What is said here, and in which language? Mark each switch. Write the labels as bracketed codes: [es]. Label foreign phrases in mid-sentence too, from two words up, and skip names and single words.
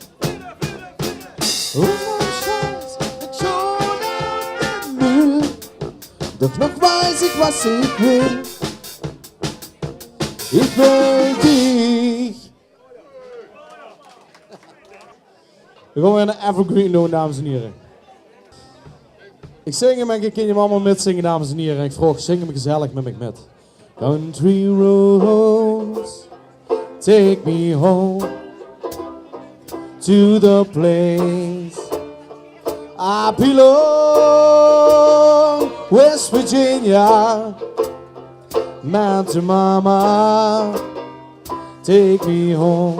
[de] Und mein Stolz liegt schon auf dem Müll. Doch noch weiß ich, was ich will. Ich will dich. [nl] Wir gaan weer een evergreen doen, dames en heren. Ik zing hem en ik kan je allemaal metzingen, dames en heren. En ik vroeg, zing hem gezellig met me met. [en] Country roads, take me home to the place I belong. West Virginia, Mountain Mama, take me home.